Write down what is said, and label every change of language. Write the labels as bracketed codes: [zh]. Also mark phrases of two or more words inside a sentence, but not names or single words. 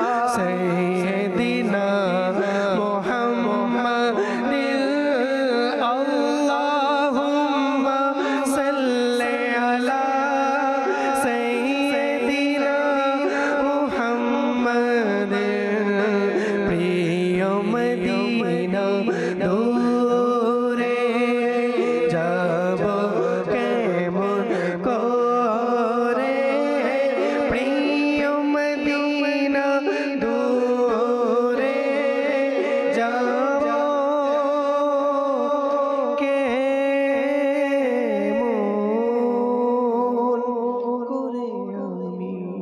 [ar] سيدنا محمد اللهم صل على سيدنا محمد [bn] প্রিয় মদিনা दूरे যাব কেমন করে প্রিয় মদিনা দূরে যাব কেমন করে আমি